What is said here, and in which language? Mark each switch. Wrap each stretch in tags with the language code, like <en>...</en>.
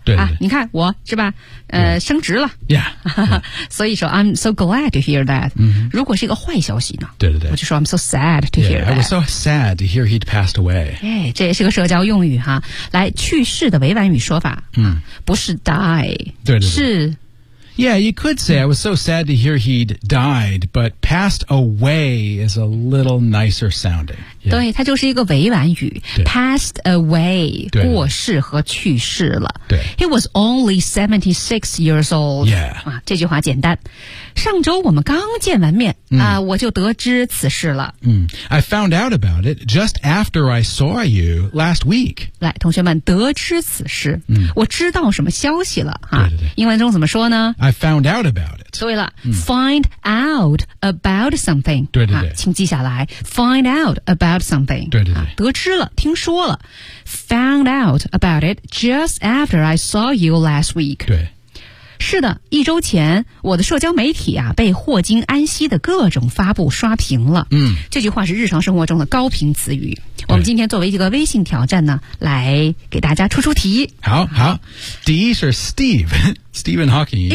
<zh>对对对啊，你看我是吧？升职了。</zh> <en>Yeah.</en> <zh>所以说</zh> <en>I'm so glad to hear that.</en> <zh>如果是一个坏消息呢？对对对。我就说</zh> <en>I'm so sad to hear that. I was so sad to hear he'd passed away.</en> <zh>哎，这也是个社交用语哈。来，去世的委婉语说法。不是 die. 对对对。是。</zh> <en>Yeah, you could say, I was so sad to hear he'd died, but passed away is a little nicer sounding.、Yeah.</en> <zh>对，它就是一个委婉语。</zh> <en>Passed away,</en> <zh>过世和去世了。对。</zh> <en>He was only 76 years old. Yeah.、</en> <zh>这句话简单。上周我们刚见完面、我就得知此事了。</zh> <en>I found out about it just after I saw you last week.</en> <zh>来，同学们，得知此事。我知道什么消息了。对对对。英文中怎么说呢？</zh> <en>I found out about it.</en> <zh>对了、</zh> <en>find out about something.</en> <zh>对对对、请记下来。</zh> <en>Find out about something.</en> <zh>对对对、得知了，听说了。</zh> <en>Found out about it just after I saw you last week.</en> <zh>对。是的，一周前我的社交媒体啊被霍金安息的各种发布刷屏了。这句话是日常生活中的高频词语。我们今天作为一个微信挑战呢，来给大家出出题。好好，第一是 Stephen Hawking。</zh>